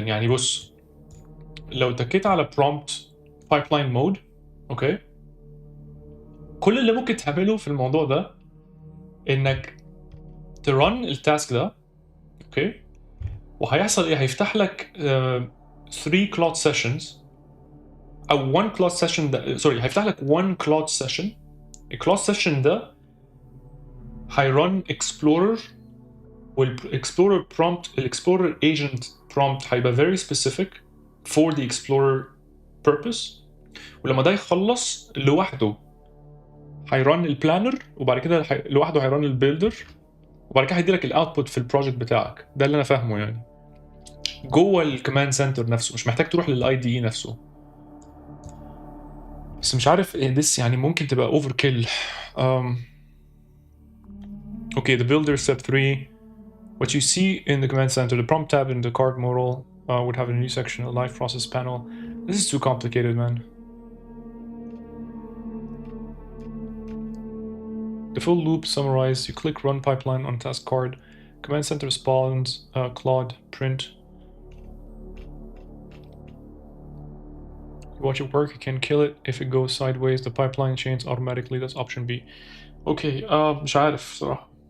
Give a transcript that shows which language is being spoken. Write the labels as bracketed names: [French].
[Arabic] يعني بص، لو تكيت على prompt pipeline mode، اوكي، كل اللي ممكن تعمله في الموضوع ده انك ترن التاسك ده، اوكي، وهيحصل ايه؟ هيفتح لك 3 cloud sessions او 1 cloud session ده، سوري، هيفتح لك 1 cloud session. الcloud session ده هيرن explorer، والاكسبلورر prompt، الاكسبلورر agent prompt هيبقى [English] very specific for the explorer purpose. [Arabic] ولما ده يخلص لوحده هيرن البلانر، وبعد كده لوحده هيرن البيلدر، وبعد كده هيديلك الاوتبوت في البروجكت بتاعك. ده اللي انا فاهمه يعني، جوه الكوماند سنتر نفسه، مش محتاج تروح للاي دي اي نفسه. بس مش عارف [English] this [Arabic] يعني ممكن تبقى overkill. [English] Okay, the builder step 3. What you see in the command center, the prompt tab in the card modal would have a new section, a live process panel. This is too complicated, man. The full loop summarized. You click run pipeline on task card. Command center spawns Claude print. You watch it work, you can kill it. If it goes sideways, the pipeline chains automatically. That's option B. [Arabic] Okay, مش عارف صراحة.